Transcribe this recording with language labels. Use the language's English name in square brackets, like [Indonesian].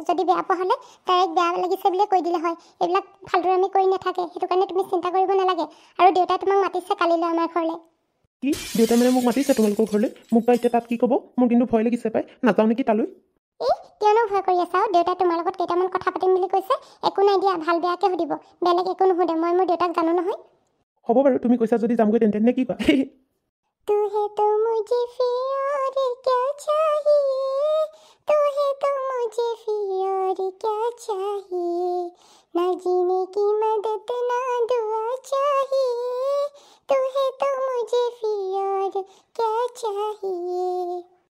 [Assamese] যদি বেয়া পোৱা হ'লে ডাইৰেক্ট বেয়া লাগিছে বুলিয়ে কৈ দিলে হয়। এইবিলাক ফালতুৰ আমি কৰি নাথাকে, সেইটো কাৰণে তুমি চিন্তা কৰিব নালাগে। আৰু দেউতাই তোমাক মাতিছে কালিলৈ আমাৰ ঘৰলৈ। কি দেউতাই মানে মোক মাতিছে তোমালোকৰ ঘৰলৈ? মোক বা এতিয়া তাত কি ক'ব? মোৰ কিন্তু ভয় লাগিছে পাই, নাযাওঁ নেকি তালৈ। কিয়নো ভয় কৰি আছা? দেউতাই তোমাৰ লগত কেইটামান কথা পাতিম বুলি কৈছে। একো নাই দিয়া, ভাল বেয়াকে সুধিব, বেলেগ একো নুসুধে। মই মোৰ দেউতাক জানো নহয়। হ'ব বাৰু, তুমি কৈছা যদি যামগৈ তেন্তে, নে কি কোৱা? [Hindi] तू है तो मुझे फिर और क्या चाहिए, तू है तो मुझे फिर और क्या चाहिए, ना जीने की मदद ना दुआ चाहिए, तू है तो मुझे फिर और क्या चाहिए।